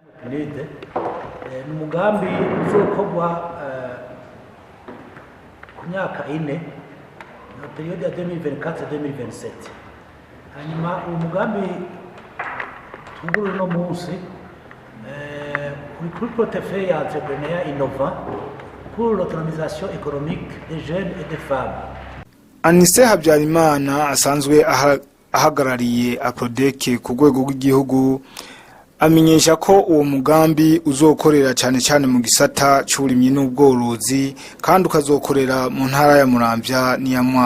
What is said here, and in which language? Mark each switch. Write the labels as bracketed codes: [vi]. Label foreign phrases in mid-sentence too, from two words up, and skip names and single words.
[rn] Umugambi uzokorwa ku myaka 4 na periode ya 2024-2027. Hanyuma umugambi tunguru no munsi kuri [fr] portefeuille ya entrepreneur innovant pour l'autonomisation économique des jeunes et des femmes. [rn] Anise Habyarimana asanzwe ahagarariye Aprodec ku rwego rw'igihugu amenyesha ko uwo mugambi uzokorera cyane mu gisata cy'uburimyi n'ubworozi kandi ukazokorera mu ntara ya Muramvya n'iyamwa.